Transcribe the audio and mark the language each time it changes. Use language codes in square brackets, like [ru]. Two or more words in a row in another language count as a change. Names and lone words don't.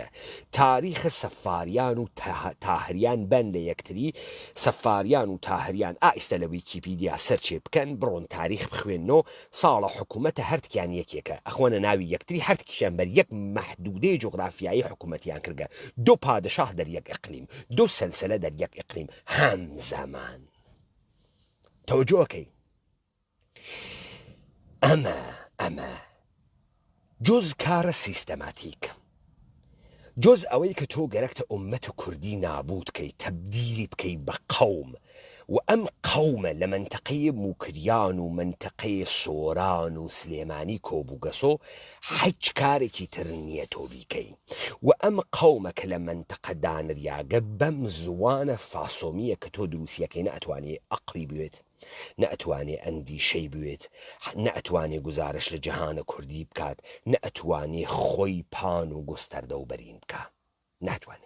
[ckb] تاریخە سەفاریان و تاهریان بەن لە یەکتری، سەفاریان و تاهریان ئائیستە لە ویکیپیدیا سەرچێ بکەن، بڕۆن تاریخ بخوێنەوە، ساڵە حکوومەتە هەرتکیان یەکێکە، ئەخۆنە ناوی یەکتری هەرتکیشیان بەر یەک مەحدودەی جغرافیایی حکوومەتیان کردگە. [fa] دو پادشاه در یک اقلیم، دو سلسله در یک اقلیم همزمان. توجه کی اما جز کار سیستماتیک، [ckb] جز ئەوەی کە تۆ گەرەکتە ئومەت کوردی نابود کەی تەبدیلی بکەی بە قەوم، و ئەم قەومە لە منتەقەی موکریان و منتەقەی سۆران و سلێمانی کۆبووگەسۆ هیچ کارێکی تر نییە تۆ بیکەی، و ئەم قەومە کە لە منتەقە دانریاگە بەم زوانە فاسۆمیە کە تۆ دروستیەکەی نەئەتوانێ ئەقلی بوێت، نەئەتوانێ ئەندیشەی بوێت، نەئەتوانێ گزارش لە جەهانە کوردی بکات، نەئەتوانێ خۆی پان و گستەردە و بەرین بکە، ناتوانێ.